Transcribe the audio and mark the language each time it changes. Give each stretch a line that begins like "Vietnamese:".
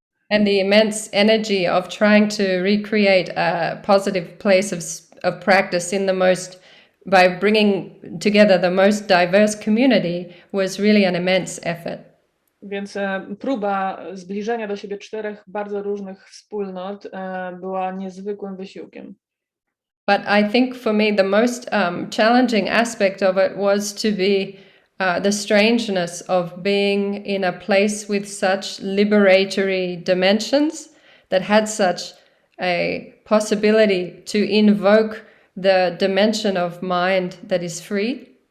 English: And the immense energy of trying to recreate a positive place of practice in the most, by bringing together the most diverse community was really an immense effort.
Polish: Więc próba zbliżenia do siebie 4 bardzo różnych wspólnot była niezwykłym wysiłkiem.
English: But I think for me the most challenging aspect of it was to be the strangeness of being in a place with such liberatory dimensions that had such a possibility to invoke the dimension of mind that is free.